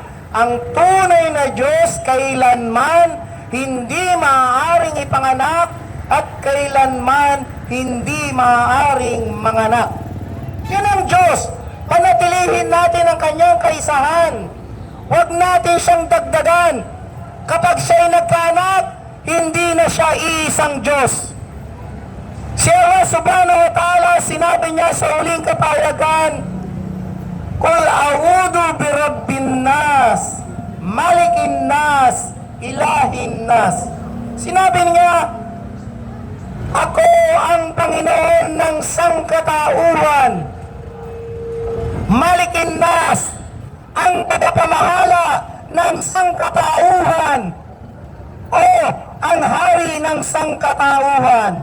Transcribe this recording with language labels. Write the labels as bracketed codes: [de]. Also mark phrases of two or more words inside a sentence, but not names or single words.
[tl] Ang tunay na Diyos kailanman hindi maaaring ipanganak at kailanman hindi maaaring manganak. Yan ang Diyos. Panatilihin natin ang kanyang kaisahan. Huwag natin siyang dagdagan. Kapag siya'y nagkaanak, hindi na siya iisang Diyos. [ar] Si Allah سبحانه وتعالى, [tl] sinabi niya sa huling kapahayagan, [ar] قل أعوذ برب الناس، ملك الناس، إله الناس. [tl] Sinabi niya, ako ang Panginoon ng sangkatauhan, [ar] ملك الناس, [tl] ang tagapamahala ng sangkatauhan o ang hari ng sangkatauhan.